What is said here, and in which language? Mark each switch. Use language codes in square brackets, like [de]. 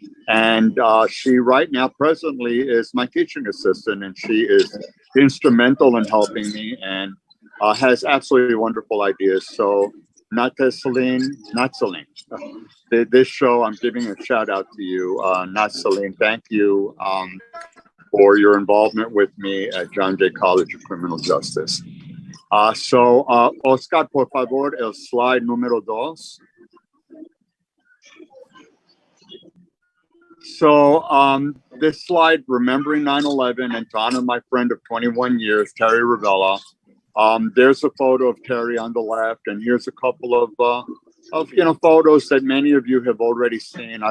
[en] And she right now presently is my teaching assistant, and she is instrumental in helping me and has absolutely wonderful ideas. So not Celine. This show, I'm giving a shout out to you, not Celine. Thank you for your involvement with me at John Jay College of Criminal Justice. [es] Oscar, por favor, el slide número 2. [en] So this slide, remembering 9/11, and to honor my friend of 21 years, Terry Ravella. There's a photo of Terry on the left, and here's a couple of photos that many of you have already seen.